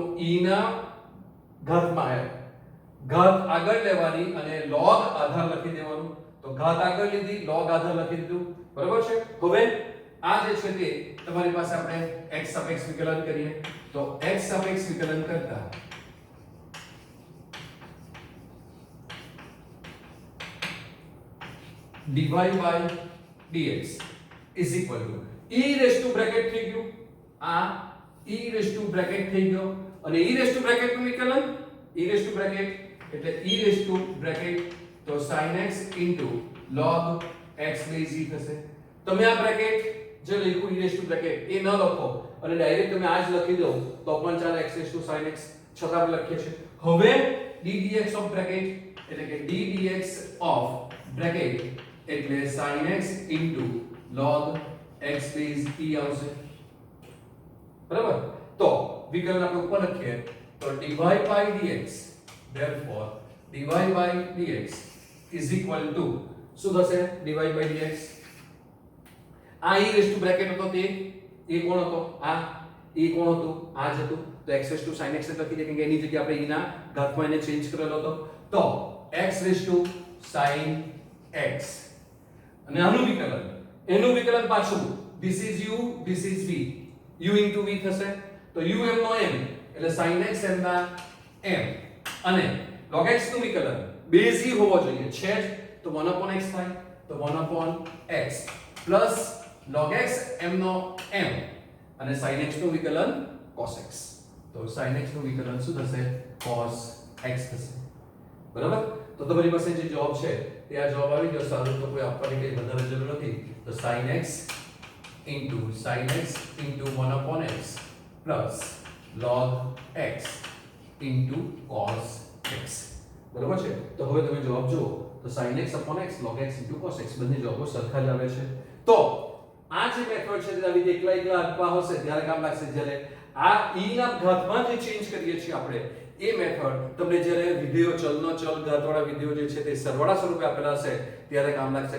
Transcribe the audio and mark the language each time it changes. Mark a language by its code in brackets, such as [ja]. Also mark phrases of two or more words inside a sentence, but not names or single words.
[gu] e ના ઘાતમાં ઘાત આગળ લેવાની અને log આધાર લખી દેવાનું. તો ઘાત આગળ લીધી, log આધાર લખી દીધું. બરાબર છે? હવે આ જે છે તે તમારી પાસે આપણે x સાપેક્ષ વિકલન કરીએ તો x સાપેક્ષ વિકલન કરતા [en] dy by dx is equal to e raised to bracket [gu] થઈ ગયું, આ [en] e raised to bracket [gu] થઈ ગયો અને [en] e raised to bracket [gu] નું વિકલન [en] e raised to bracket [gu] એટલે [en] e raised to bracket [gu] તો [en] sin x log x base e [gu] થશે. તમે આ બ્રેકેટ જે લખ્યું [en] e raised to bracket [gu] એ ન લખો અને ડાયરેક્ટ તમે આ જ લખી દો તો પણ ચાલે, [en] x raised to sin x [gu] છતાં આપણે લખીએ છીએ. [en] હવે ddx of bracket [gu] એટલે કે [en] ddx of bracket એટલે sin x log x base e આવશે. [gu] બરાબર? તો વિકલન આપણે ઉપર લખીએ તો [en] dy by dx therefore dy by dx is equal to [gu] શું થશે? [en] dy by dx [gu] આ [en] e raised to bracket [gu] હતો તે એ કોણ હતો? આ e કોણ હતું? આ જ હતું. તો [en] x raised to sin x [gu] લખી દે કે એની જગ્યાએ આપણે e ના ઘાતમાં એને ચેન્જ કરેલો હતો. તો [en] x raised to sin x [gu] અને આનું વિકલન, એનું વિકલન પાછું [en] this is u this is v, u into v [gu] થશે. તો u m નો m એટલે [en] sin x [gu] m ના m અને [en] log x [gu] નું વિકલન બેઝ e હોવો જોઈએ છે જ, તો [en] 1 upon x [gu] થાય. તો [en] 1 upon x [gu] પ્લસ [en] log x [gu] m નો m અને [en] sin x [gu] નું વિકલન [en] cos x. [gu] તો [en] sin x [gu] નું વિકલન શું થશે? [en] cos x [gu] થશે. બરાબર? તો તમારી પાસે જે જવાબ છે તે આ જવાબ આવી ગયો. સારું, તો કોઈ આપવાની કઈ વધારે જરૂર નથી. તો [en] sin x into 1 upon x plus log x into cos x. [gu] બરાબર છે? તો હવે તમે જવાબ જુઓ તો [en] sin x upon x log x into cos x [gu] બંને જવાબો સરખા જ આવે છે. તો આ જે મેથડ છે તે આવી રીતે એકલા એકલા આપવા હશે ત્યારે કામ લાગશે. જ્યારે આ e ના ઘાતમાં જે ચેન્જ કરીએ છીએ આપણે એ મેથડ તમને જ્યારે વિધેયો ચલનો ચલ ઘાતવાળા વિધેયો જે છે તે સરવાળા સ્વરૂપે આપેલા હશે ત્યારે કામ લાગશે.